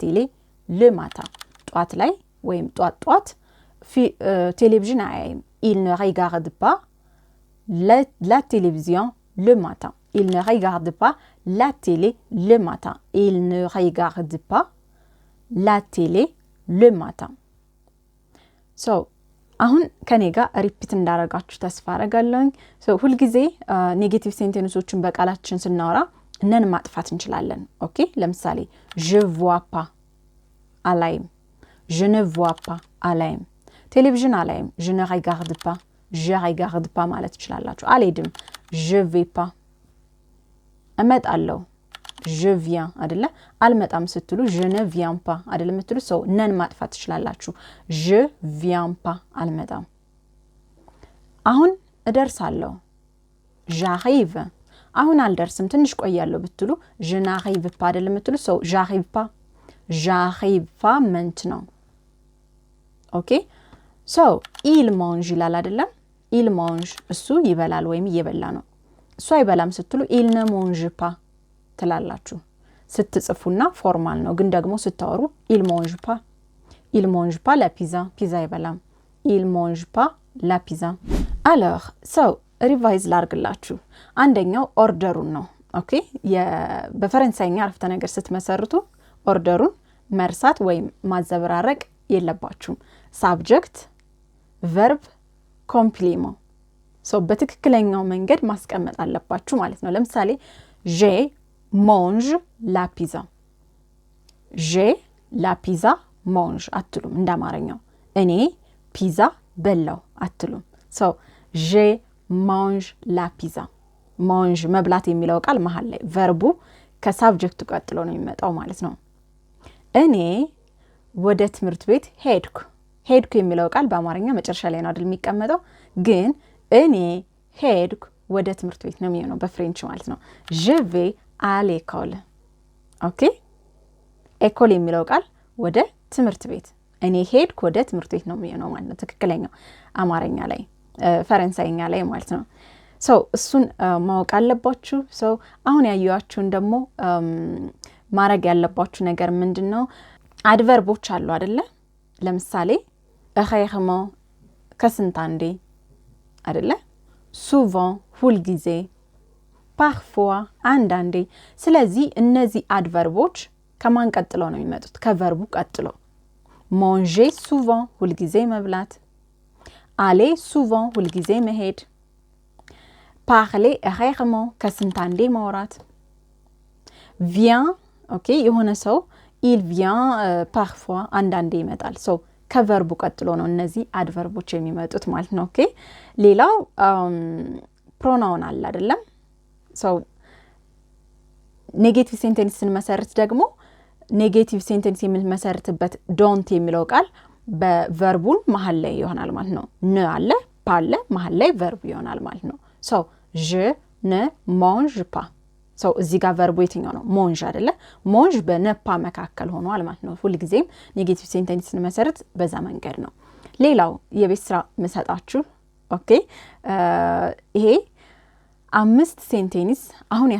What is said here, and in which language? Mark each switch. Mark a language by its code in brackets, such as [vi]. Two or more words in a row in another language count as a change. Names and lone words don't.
[fr] télé le matin [am] ጠዋት ላይ ወይም ጠዋት [fr] télévision አያይም il ne regarde pas la télévision le matin il ne regarde pas la télé le matin il ne regarde pas la télé le matin [am] so አሁን ከኔ ጋር ሪፒት እንዳረጋችሁ ተስፋ አረጋለሁ so ሁሉ ጊዜ [en] negative sentences [am] በቃላችን ስናወራ እነን ማጥፋት እንችላለን ኦኬ ለምሳሌ [fr] je vois pas [am] አላይም [fr] je ne vois pas [am] አላይም ቴሌቪዥን አላይም [fr] je ne regarde pas je regarde pas [am] ማለት ይችላልላችሁ አልሄድም [fr] je vais pas [am] እመጣለሁ [fr] je viens [am] አይደለ አልመጣም ስትሉ [fr] je ne viens pas [am] አይደለ ምትሉ ሰው ነን ማጥፋት ይችላልላችሁ [fr] je viens pas [am] አልመጣም አሁን እደርሳለሁ j'arrive አሁን አልደርስም ትንሽ ቆያለሁ ብትሉ [fr] je n'arrive pas [am] አይደለ ምትሉ ሰው [fr] j'arrive pas maintenant [en] okay so [fr] il mange [am] ይላል አይደለ [fr] il mange [am] እሱ ይበላል ወይም እየበላ ነው እሱ አይበላም ስትሉ [fr] il ne mange pas [am] ትላላችሁ ስትጽፉና ፎርማል ነው ግን ደግሞ ስታወሩ [fr] il mange pas la pizza pizza [am] ይበላም [fr] il mange pas la pizza alors [am] so ሪቫይዝ ላርግላችሁ አንደኛው ኦርደሩን ነው ኦኬ በፈረንሳይኛ አረፍተ ነገር ስትመሰርቱ ኦርደሩን መርሳት ወይም ማዘበራረቅ የለባችሁም [en] subject verb [am] complément so በትክክለኛው መንገድ ማስቀመጥ አለባችሁ ማለት ነው ለምሳሌ [fr] j'ai mange la pizza j'ai la pizza mange [am] አትሉም እንዳማረኛው እኔ ፒዛ በላው አትሉም so [fr] j'ai mange la pizza mange [am] መብላት የሚለው ቃል መሃል ላይ ቨርቡ ከሳብጀክቱ ቀጥሎ ነው የሚመጣው ማለት ነው እኔ ወደ ትምህርት ቤት ሄድኩ የሚለው ቃል በአማርኛ መጨረሻ ላይ ነው አይደል የሚቀመጠው ግን እኔ ሄድኩ ወደ ትምህርት ቤት ነው የሚሆነው በፍሬንች ማለት ነው [fr] je vais à l'école [am] ኦኬ école የሚለው ቃል ወደ ትምህርት ቤት እኔ ሄድኩ ወደ ትምህርት ቤት ነው የሚሆነው ማለት ነው ትክክለኛው አማርኛ ላይ ፈረንሳይኛ ላይ ማለት ነው so እሱን ማወቅ አለባችሁ so አሁን ያያችሁን ደግሞ ማረግ ያለባችሁ ነገር ምንድነው አድቨርቦች አሉ አይደለ ለምሳሌ rarement ከስንት አንዴ አይደለ souvent ሁል ጊዜ parfois አንዳንዴ ስለዚህ እነዚህ አድቨርቦች ከማን ቀጥሎ ነው የሚመጡት ከቨርቡ ቀጥሎ [fr] manger souvent [am] ሁል ጊዜ መብላት [fr] aller souvent [am] ሁል ጊዜ መሄድ [fr] parler rarement [am] ከስንት አንዴ ማውራት vient ኦኬ የሆነ ሰው [fr] il vient parfois [am] አንዳንዴ ይመጣል so ከቨርቡ ቀጥሎ ነው እነዚህ አድቨርቦች የሚመጡት ማለት ነው ኦኬ ሌላው ፕሮናውን አለ አይደለም so [en] negative sentences [am] መሰረት ደግሞ [en] negative sentence [am] የሚመሰርትበት don't የሚለው ቃል በቨርቡን መሃል ላይ ይሆናል ማለት ነው ne አለ ፓለ መሃል ላይ ቨርቡ ይሆናል ማለት ነው so [fr] je ne mange pas [am] so እዚህ ጋር ቨርቡ የትኛው ነው mange አይደለ mange በነፓ መካከል ሆኗል ማለት ነው ሁሉ ጊዜም [en] negative sentences [am] መሰረት በዛ መንገድ ነው ሌላው የቤት ስራ መሰጣችሁ ኦኬ ይሄ 5 ሴንቴንስ አሁን